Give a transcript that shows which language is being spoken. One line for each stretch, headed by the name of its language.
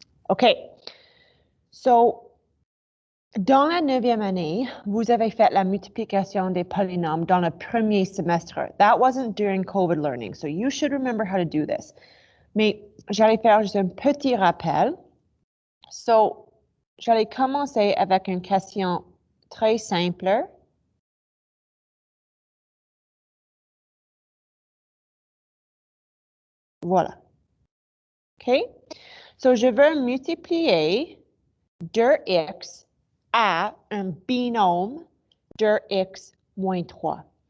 French: OK. So, dans la 9e année, vous avez fait la multiplication des polynômes dans le premier semestre.
English: That wasn't during COVID learning, so you should remember how to do this.
French: Mais j'allais faire juste un petit rappel. So, j'allais commencer avec une question très simple. Voilà. OK? So, je veux multiplier 2x à un binôme 2x moins 3.